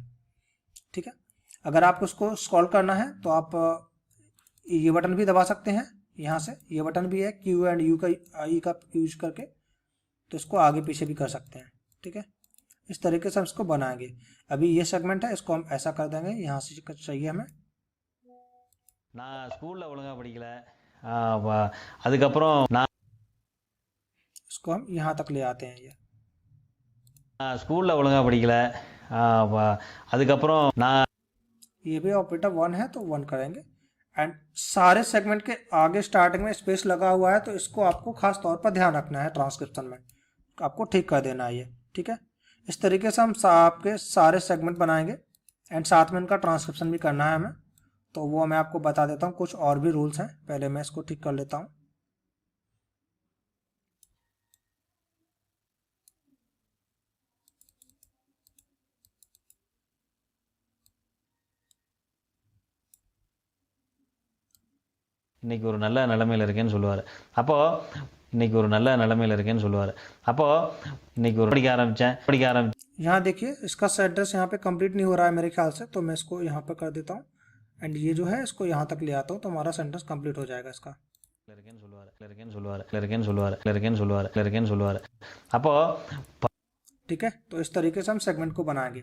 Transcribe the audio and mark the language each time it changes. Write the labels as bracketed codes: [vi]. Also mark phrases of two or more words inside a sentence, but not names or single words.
[hi] ठीक है, अगर आपको उसको स्क्रॉल करना है तो आप ये बटन भी दबा सकते हैं, यहाँ से ये बटन भी है Q एंड U का I का यूज करके, तो इसको आगे पीछे भी कर सकते हैं। ठीक है, इस तरीके से हम इसको बनाएंगे। अभी ये सेगमेंट है, इसको हम ऐसा कर देंगे, यहाँ से चाहिए हमें। [ta] நான் ஸ்கூல்ல ஒழுங்கா படிக்கல, அதுக்கப்புறம் நான் [hi] इसको हम यहाँ तक ले आते हैं। ये [ta] ஸ்கூல்ல ஒழுங்கா படிக்கல, அதுக்கப்புறம் நான் [hi] ये भी ऑपरेटर 1 है तो 1 करेंगे। एंड सारे सेगमेंट के आगे स्टार्टिंग में स्पेस लगा हुआ है तो इसको आपको खास तौर पर ध्यान रखना है, ट्रांसक्रिप्शन में आपको ठीक कर देना है ये। ठीक है, इस तरीके से हम आपके सारे सेगमेंट बनाएंगे एंड साथ में इनका ट्रांसक्रिप्शन भी करना है हमें। तो वो मैं आपको बता देता हूँ, कुछ और भी रूल्स हैं, पहले मैं इसको ठीक कर लेता हूँ। [ta] இன்னைக்கு ஒரு நல்ல நிலைமையில இருக்கேன்னு சொல்லுவார்। அப்போ இன்னைக்கு ஒரு நல்ல நிலைமையில இருக்கேன்னு சொல்லுவார்। அப்போ இன்னைக்கு ஒரு படிக்க आरம்பிச்சேன்। [hi] यहाँ देखिए इसका एड्रेस यहाँ पे कंप्लीट नहीं हो रहा है मेरे ख्याल से, तो मैं इसको यहाँ पर कर देता हूँ एंड ये जो है इसको यहाँ तक ले आता हूँ तो हमारा सेंटेंस कंप्लीट हो जाएगा इसका। [ta] அப்போ [hi] ठीक है, तो इस तरीके से हम सेगमेंट को बनाएंगे।